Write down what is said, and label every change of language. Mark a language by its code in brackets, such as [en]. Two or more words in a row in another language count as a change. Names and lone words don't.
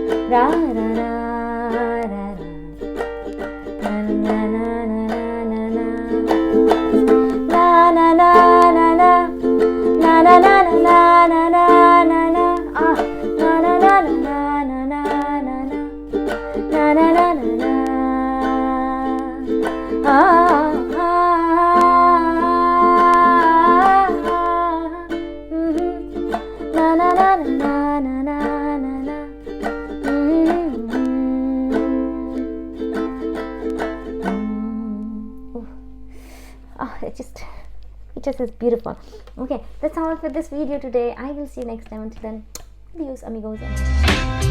[en] ra ra ra ra na na na na na na na na na na na na na na na na na na na ah na na na na na na na na na na na ah na na na na na na na it just is beautiful. Okay, that's all for this video today. I will see you next time. Until then, [es] adios amigos.